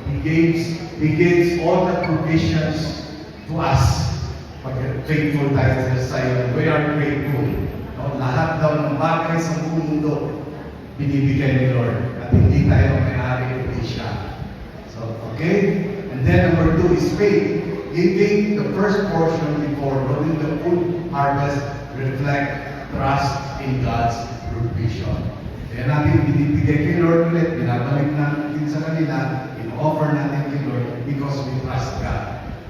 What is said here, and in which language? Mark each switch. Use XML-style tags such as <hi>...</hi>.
<en>He gives all the provisions to us.</en> <tl>Pag faithful tayo sa iyo,</tl> <en>we are grateful.</en> <tl>No? Lahat daw ng bagay sa mundo, binibigay ni Lord. At hindi tayo may-ari, hindi siya.</tl> <en>So, okay? And then number 2 is faith. Giving the first portion before rolling the full harvest reflect trust in God's provision.</en> <tl>Kaya natin binibigay kay Lord ulit, binabalik natin sa kanila, in-offer natin kay Lord</tl> <en>because we trust God.</en>